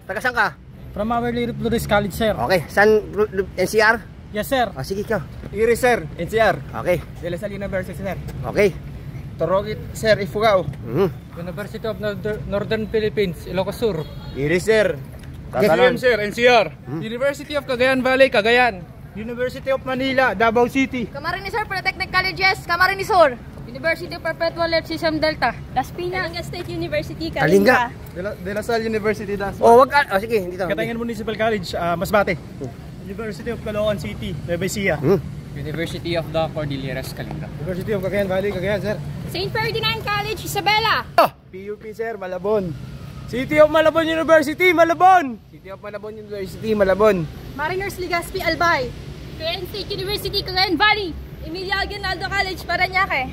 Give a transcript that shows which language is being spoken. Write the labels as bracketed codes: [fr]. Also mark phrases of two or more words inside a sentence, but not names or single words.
[tl] Taga saan ka? [en] From Our Lady Flores College, sir. [tl] Okay, saan? NCR? [en] Yes, sir. [tl] Sige ka. [en] Iris, sir. NCR. Okay. De La Salle University, sir. Okay. Torogit, sir. Ifugao. University of Northern Philippines, Ilocos Sur. Iris, sir. Tatalon. sir. NCR. University of Cagayan Valley, Cagayan. University of Manila, Davao City. Camarines Sur, Polytechnic Colleges, Camarines Sur. University of Perpetual Earth System Delta, Las Piñas. Kalinga State University, Kalinga. De La Salle University, [tl] Oh, wag ka. Sige, dito. [en] Katangian Municipal College, Masbate. University of Caloocan City, Nueva Ecija. University of the Cordilleras, Kalinga. University of Cagayan Valley, Cagayan, sir. St. Ferdinand College, Isabela. PUP, sir, Malabon. City of Malabon University, Malabon. City of Malabon University, Malabon. Mariners Legazpi, Albay. Cagayan State University, Cagayan Valley. Emilia Aguinaldo College, Parañaque.